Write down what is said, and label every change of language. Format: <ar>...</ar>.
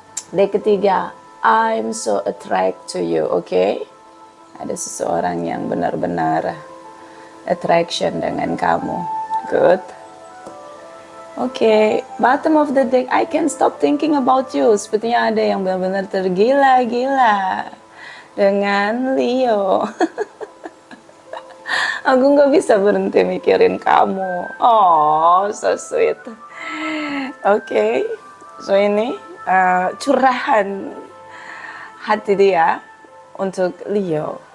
<id>Dan ketiga,</id> <en>I'm so attracted to you, oke?</en> <id>Ada seseorang yang benar-benar attraction dengan kamu.</id> <en>Good. Oke, bottom of the deck, I can't stop thinking about you.</en> <id>Sepertinya ada yang benar-benar tergila-gila dengan Leo. Aku nggak bisa berhenti mikirin kamu.</id> <en>Oh, so sweet.</en> <id>Oke, so ini curahan hati dia untuk Leo.</id>